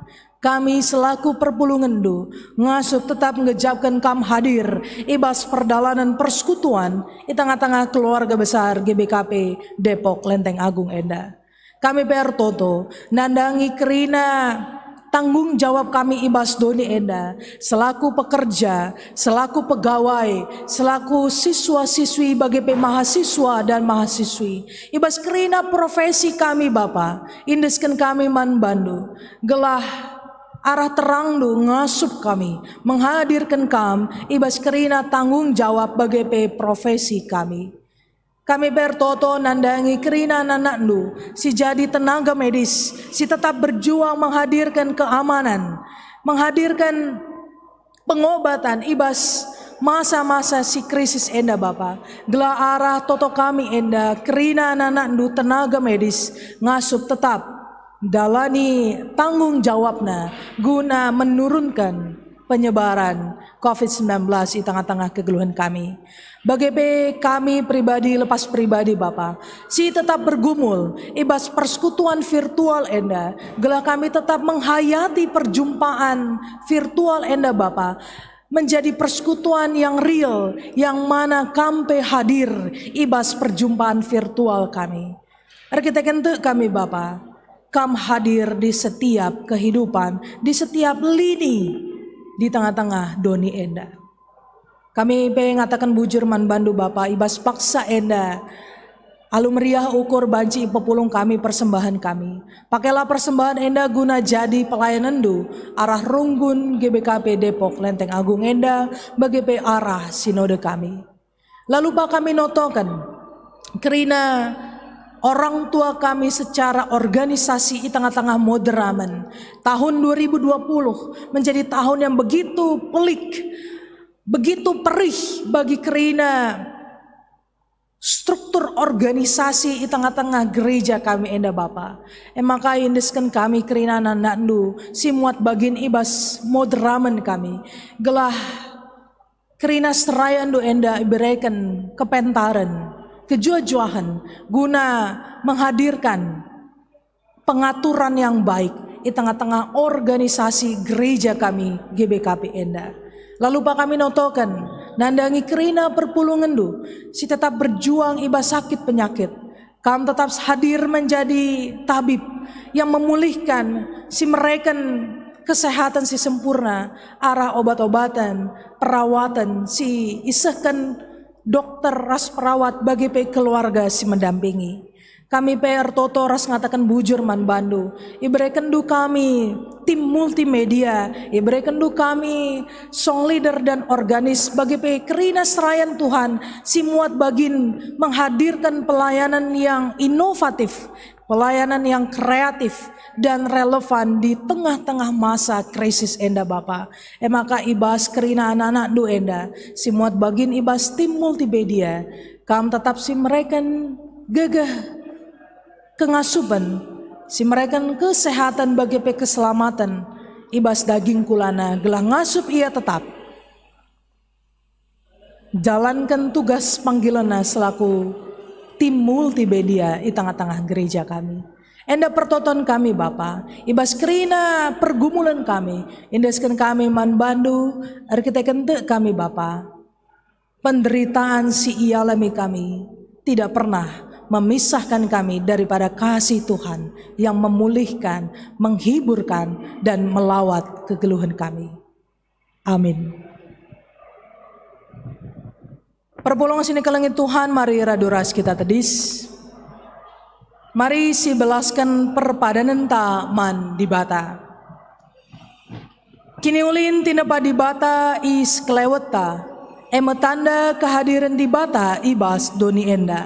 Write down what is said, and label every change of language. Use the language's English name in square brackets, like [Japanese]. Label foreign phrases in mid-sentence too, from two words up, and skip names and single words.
[Batak Karo] Kami selaku perpulungendu ngasup tetap ngejapkan kam hadir ibas perdalanan persekutuan [Indonesian] di tengah-tengah keluarga besar [Batak Karo] GBKP Depok Lenteng Agung Enda. Kami bertoto nandangi kerina tanggung jawab kami ibas doni enda, selaku pekerja, selaku pegawai, selaku siswa-siswi bagi [Indonesian] mahasiswa dan mahasiswi, [Batak Karo] ibas kerina profesi kami Bapa, indeskan kami man bandu, gelah arah terang du ngasup kami, menghadirkan kam ibas kerina tanggung jawab bagi profesi kami. Kami bertoto nandangi kerina nanaknu si jadi tenaga medis, si [Indonesian] tetap berjuang menghadirkan keamanan, menghadirkan pengobatan [Batak Karo] ibas masa-masa si krisis enda Bapa. Gelah arah toto kami enda kerina nanaknu tenaga medis ngasup tetap dalani tanggung jawabna guna [Indonesian] menurunkan penyebaran COVID-19 di tengah-tengah [Batak Karo] kegeluhan kami. Bagi kami pribadi lepas pribadi Bapa, si tetap bergumul ibas persekutuan virtual enda, gelah kami tetap menghayati perjumpaan virtual enda Bapa, [Indonesian] menjadi persekutuan yang real, yang mana [Batak Karo] kampe hadir ibas [Indonesian] perjumpaan virtual kami. [Batak Karo] Arkiteken kami Bapa, kam hadir [Indonesian] di setiap kehidupan, di setiap lini di tengah-tengah [Batak Karo] doni enda. Kami pengatakan bujur man bandu Bapa, ibas paksa enda alumriah ukur banci pepulung kami persembahan kami. Pakailah persembahan enda guna jadi pelayanan du arah runggun GBKP Depok Lenteng Agung Enda bagi arah sinode kami. Lalu Pak kami notokan kerina orang tua kami [Indonesian] secara organisasi di tengah-tengah moderamen. Tahun 2020 menjadi tahun yang begitu pelik, begitu perih bagi kerina struktur organisasi di tengah-tengah gereja kami enda Bapa. [Batak Karo] Maka indeskan kami kerina nandandu si muat bagin ibas moderamen kami. Gelah kerina serayandu enda iberikan kepentaran, kejuajuahan guna [Indonesian] menghadirkan pengaturan yang baik di tengah-tengah organisasi gereja [Batak Karo] kami GBKP enda. Lalu Pak kami notokan nandangi kerina perpulungendu si tetap berjuang ibas sakit penyakit. Kami tetap hadir [Indonesian] menjadi tabib yang memulihkan [Batak Karo] si mereka kesehatan si sempurna, arah obat-obatan, perawatan si isahkan dokter ras perawat bagi keluarga si mendampingi. Kami PR Toto ras ngatakan bujur man bandu. Iberikan du kami tim multimedia, iberikan du kami [English] song leader [Batak Karo] dan organis bagi kerina serayan Tuhan si muat bagin [Indonesian] menghadirkan pelayanan yang inovatif, pelayanan yang kreatif dan relevan di tengah-tengah masa krisis [Batak Karo] enda Bapa. Maka ibas kerina anak-anak du enda si muat bagin ibas tim multimedia, kam tetap si mereka gagah kengasuban, si mereka kesehatan bagi keselamatan ibas daging kulana gelah ngasup ia tetap jalankan tugas panggilanna selaku tim multimedia [Indonesian] di tengah-tengah gereja [Batak Karo] kami. Enda pertoton kami Bapa, ibas kerina pergumulan kami, indeskan kami manbandu, arkiteken kami Bapa. [Indonesian] Penderitaan si ialami kami tidak pernah memisahkan kami daripada kasih Tuhan yang memulihkan, menghiburkan, dan melawat kegeluhan kami. [Batak Karo] Amin. Perpulungan sini ke langit Tuhan, mari raduras kita tedis. Mari si belaskan perpadanan ta man di bata. Kini ulin tinapa di bata is keleweta. Emetanda kehadiran di bata ibas doni enda.